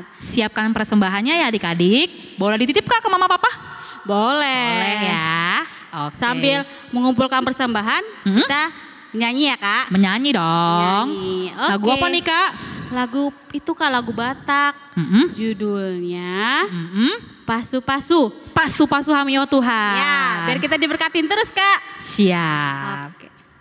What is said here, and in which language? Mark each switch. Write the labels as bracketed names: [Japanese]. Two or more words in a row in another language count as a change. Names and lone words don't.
[Indonesian] Siapkan persembahannya ya adik-adik. Boleh dititip Kak ke mama papa? Boleh. Boleh ya. Oke. Sambil mengumpulkan persembahan, kita nyanyi ya Kak. Menyanyi dong. Nyanyi. Lagu Oke. apa nih Kak? Lagu itu Kak, lagu Batak. Mm-mm. Judulnya Mm-mm. Pasu-Pasu. [Batak Simalungun] Pasu-pasu hamio Tuhan. [Indonesian] Ya, biar kita diberkatin terus Kak. Siap. Oke.